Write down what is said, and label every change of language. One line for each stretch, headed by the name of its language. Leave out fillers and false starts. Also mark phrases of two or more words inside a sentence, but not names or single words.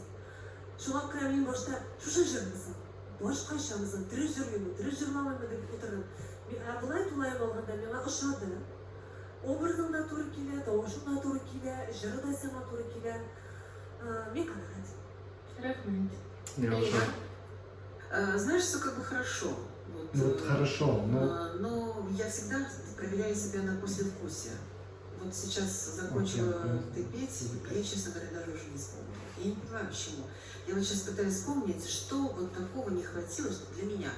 Tatar: Шуңа күрә мин башта шушы җырны башкачамызын тере җырлыймы, тере җырламыймы дип утырдым. Болай тулай алганда миңа ошады. Образың да туры килә, тавышың да туры килә, җыры да сиңа туры килә. Мин канәгать. Рәхмәт.
Russian: Знаешь, все как бы хорошо. Вот хорошо, но я всегда проверяю себя на послевкусие. Вот сейчас закончила ты петь, я, честно говоря, даже уже не вспомнила. Я не понимаю, почему. Я вот сейчас пытаюсь вспомнить, что вот такого не хватило для меня.